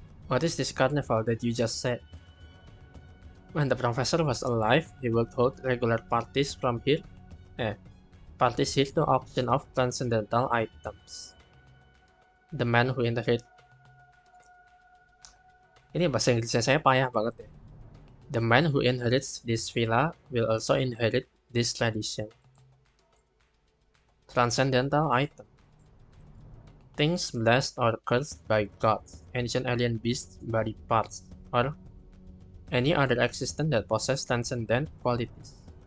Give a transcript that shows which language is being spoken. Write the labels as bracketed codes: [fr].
[en] What is this carnival that you just said? When the professor was alive, he would hold regular parties parties here to auction off transcendental items. The man who inherit. [id] Ini bahasa Inggrisnya saya payah banget ya. [en] The man who inherits this villa will also inherit this tradition. Transcendental item. Things blessed or cursed by gods, ancient alien beasts, body parts, or any other existence that possess transcendent qualities.